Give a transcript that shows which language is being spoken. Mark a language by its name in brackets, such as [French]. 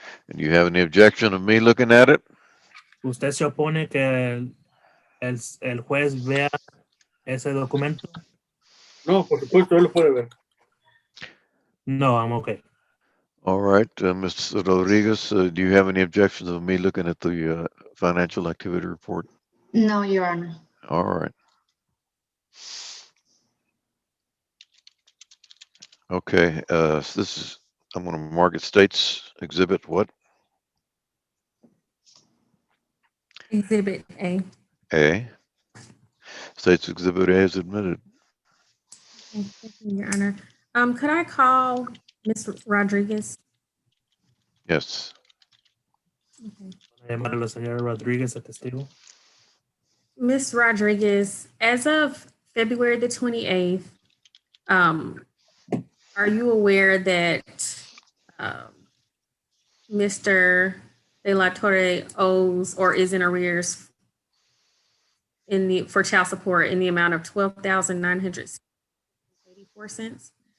[English] And you have any objection of me looking at it? [Spanish] ¿Usted se opone que el juez vea ese documento? No, por supuesto, él lo puede ver. [English] No, I'm okay. All right, Mr. Rodriguez, do you have any objections of me looking at the financial activity report? No, Your Honor. All right. Okay, so this is, I'm going to mark it States Exhibit what? Exhibit A. A. States Exhibit A is admitted. Okay, thank you, Your Honor. Could I call Ms. Rodriguez? Yes. Okay. [Spanish] Llamar a la señora Rodríguez a testigo. [English] Ms. Rodriguez, as of February the 28th, are you aware that Mr. De La Torre owes or is in arrears for child support in the amount of $12,984?